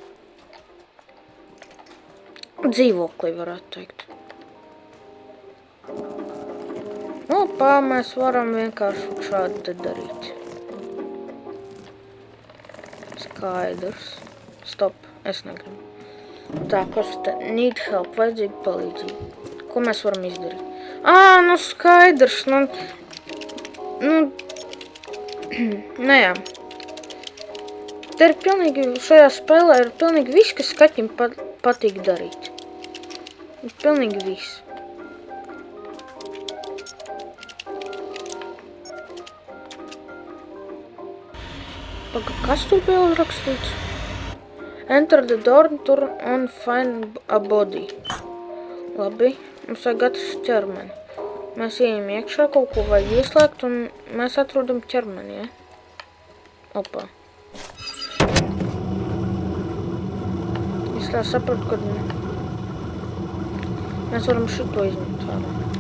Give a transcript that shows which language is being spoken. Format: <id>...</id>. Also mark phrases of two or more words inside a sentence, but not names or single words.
<lv>Dzīvoklī varētu teikt. Mēs varam vienkārši šādi te darīt. Skaidrs. Stop, es negribu. Tā, kas te?</lv> <en>Need help,</en> <lv>vajadzīga palīdzība. Ko mēs varam izdarīt? Skaidrs, jā. Te ir pilnīgi, šajā spēlē ir pilnīgi viss, kas kaķim patīk darīt. Pilnīgi viss. Kas tur bija uzrakstīts?</lv> <en>Enter the door and find a body.</en> <lv>Labi, mums vajag atrast ķermeni. Mēs ejam iekšā, kaut ko vajag ieslēgt un mēs atrodam ķermeni, ja? Opā. Es tā sapratu, ka mēs varam šito izņemt ārā.</lv>